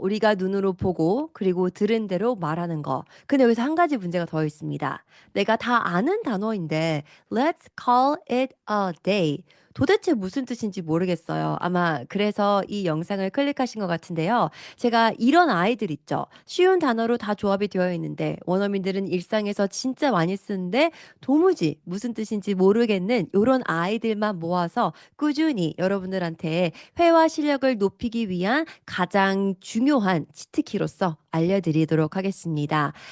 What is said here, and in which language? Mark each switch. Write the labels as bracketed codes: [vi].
[ko] 우리가 눈으로 보고 그리고 들은 대로 말하는 거. 근데 여기서 한 가지 문제가 더 있습니다. 내가 다 아는 단어인데 [en] let's call it a day. [ko] 도대체 무슨 뜻인지 모르겠어요. 아마 그래서 이 영상을 클릭하신 것 같은데요. 제가 이런 아이들 있죠. 쉬운 단어로 다 조합이 되어 있는데 원어민들은 일상에서 진짜 많이 쓰는데 도무지 무슨 뜻인지 모르겠는 이런 아이들만 모아서 꾸준히 여러분들한테 회화 실력을 높이기 위한 가장 중요한 치트키로서 알려드리도록 하겠습니다.